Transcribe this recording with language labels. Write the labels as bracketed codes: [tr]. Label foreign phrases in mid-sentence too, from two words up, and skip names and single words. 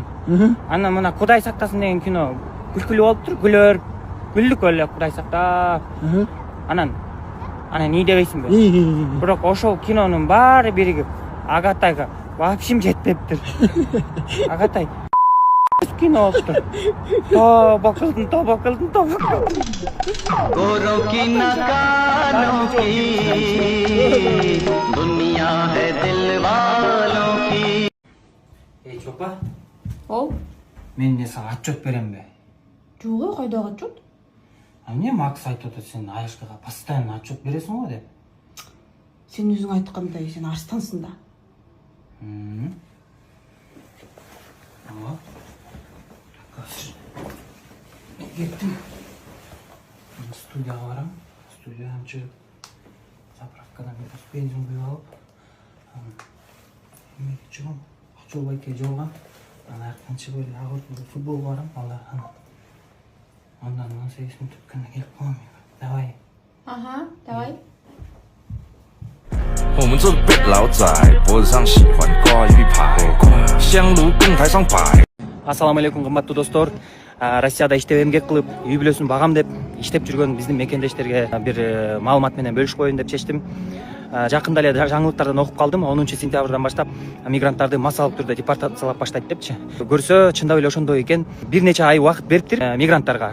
[ky] Анан мына Кудай сактасын деген кино күлкүлүү болуптур, күлдүк эле Кудай сакта. Анан ий дебейсиңби? Бирок ошол кинонун баары биригип Агатайга вообще жетпептир. Агатай кино болуптур. Тоба кылдым. [hi] गोरों की नकालों की दुनिया है दिल वालों की. [ky] Эй, чопа. Ол? Мен не сага отчет беремби? Жок, кайдагы отчет? Эмне Макс айтып атат, сен Аяшкага постоянно отчет бересиң го деп. Сен өзүң айткандай, сен арстансың да. Кеттим. Студияга барам. Студиядан чыгып, заправкадан бензин құйып алып, эмеге чыгам, Акчол байке жолгам. Анан аяктан чыгып эле агыртып футболго барам, андан 18 мүнөт өткөндөн келип калам. Давай. Давай. [zh] 我们做的被老仔，脖子上喜欢挂一排，香炉供台上摆。 [ky] Ассаламу алейкум, кымбаттуу достор. Россияда иштеп эмгек кылып, үй бүлөсүн багам деп иштеп жүргөн биздин мекендештерге бир маалымат менен бөлүшүп коеюн деп чечтим. Жакында эле жаңылыктардан окуп калдым. 10 сентябрдан баштап мигранттарды массалык түрдө депортациялап баштайт депчи. Көрсө, чындап эле ошондой экен. Бир нече ай убакыт бериптир мигранттарга.